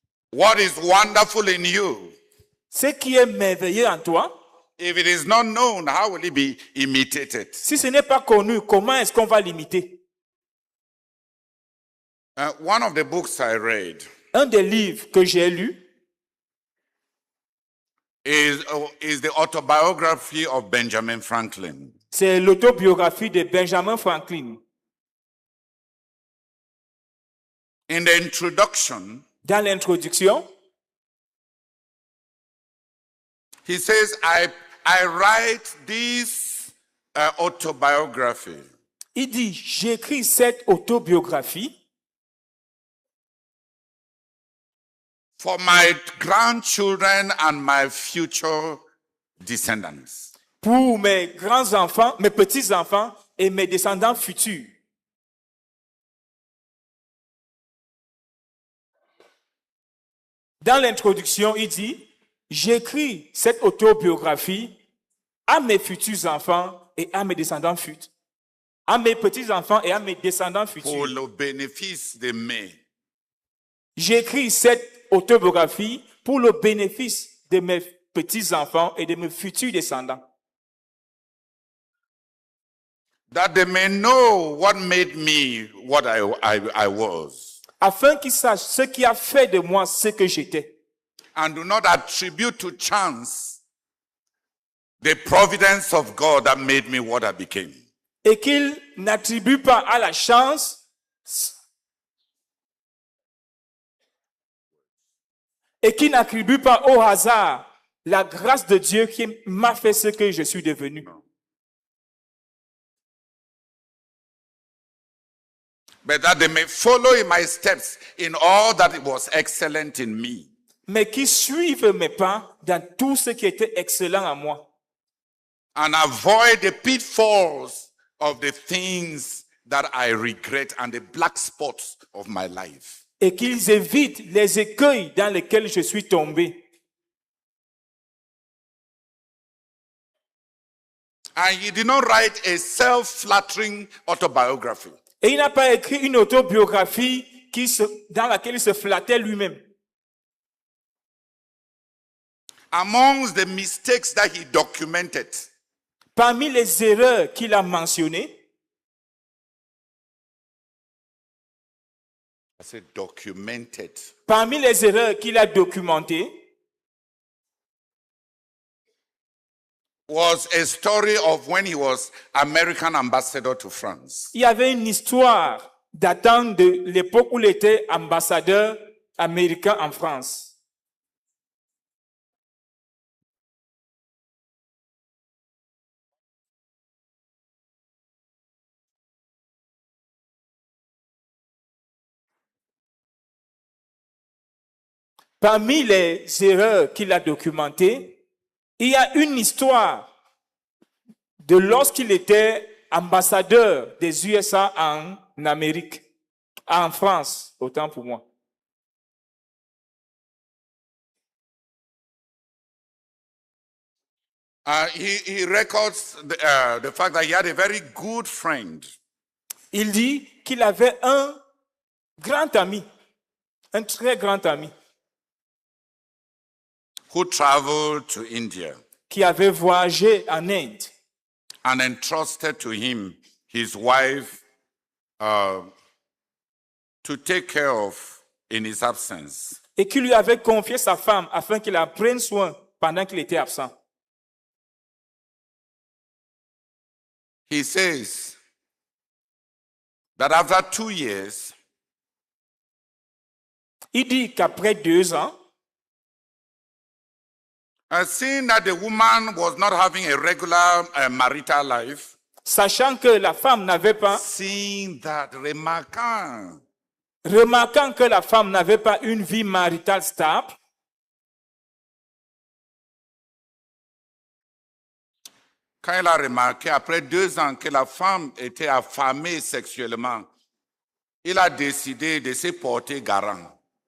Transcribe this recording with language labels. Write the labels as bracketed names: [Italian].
[English] What is wonderful in you? [French] Ce qui est merveilleux en toi, [English] If it is not known, how will it be imitated? [French] si ce n'est pas connu, comment est-ce qu'on va l'imiter? [English] One of the books I read [French] Un des livres que j'ai lu [English] is the autobiography of Benjamin Franklin. [French] c'est l'autobiographie de Benjamin Franklin. [English] In the introduction, [French] Dans l'introduction, [English] he says, I write this autobiography [French] il dit, j'écris cette autobiographie [English] for my grandchildren and my future descendants. [French] pour mes grands-enfants, mes petits-enfants et mes descendants futurs. Dans l'introduction, il dit, j'écris cette autobiographie à mes futurs enfants et à mes descendants futurs. À mes petits-enfants et à mes descendants Pour futurs. le bénéfice de mes. J'écris cette autobiographie pour le bénéfice de mes petits-enfants et de mes futurs descendants. [English] That they may know what made me what I was. [French] Afin qu'ils sachent ce qui a fait de moi ce que j'étais. [English] And do not attribute to chance the providence of God that made me what I became. [French] Et qu'ils n'attribuent pas à la chance et qu'ils n'attribuent pas au hasard la grâce de Dieu qui m'a fait ce que je suis devenu. [English] But that they may follow in my steps in all that it was excellent in me. [French] Mais qui suivent mes pas dans tout ce qui était excellent à moi. [English] And avoid the pitfalls of the things that I regret and the black spots of my life. [French] Et qu'ils évitent les écueils dans lesquels je suis tombé. [English] And he did not write a self-flattering autobiography. [French] Et il n'a pas écrit une autobiographie dans laquelle il se flattait lui-même. [English] Amongst the mistakes that he documented, [French] Parmi les erreurs qu'il a mentionnées, [English] I said documented, [French] parmi les erreurs qu'il a documentées, [English] was a story of when he was American ambassador to France. [French] il y avait une histoire datant de l'époque où il était ambassadeur américain en France. Parmi les erreurs qu'il a documentées, il y a une histoire de lorsqu'il était ambassadeur des USA en Amérique, en France, autant pour moi. [English] He records the fact that he had a very good friend [French] Il dit qu'il avait un grand ami, un très grand ami, [English] who traveled to India [French] qui avait voyagé en Inde [English] and entrusted to him his wife to take care of in his absence. [French] et qui lui avait confié sa femme afin qu'il en prenne soin pendant qu'il était absent. [English] He says that after 2 years, [French] Il dit qu'après 2 ans, [English] seeing that the woman was not having a regular marital life, [French] sachant que la femme n'avait pas, [English] seeing that, [French] remarquant remarquant que la femme n'avait pas une vie maritale stable, quand il a remarqué après 2 ans que la femme était affamée sexuellement, il a décidé de se porter garant.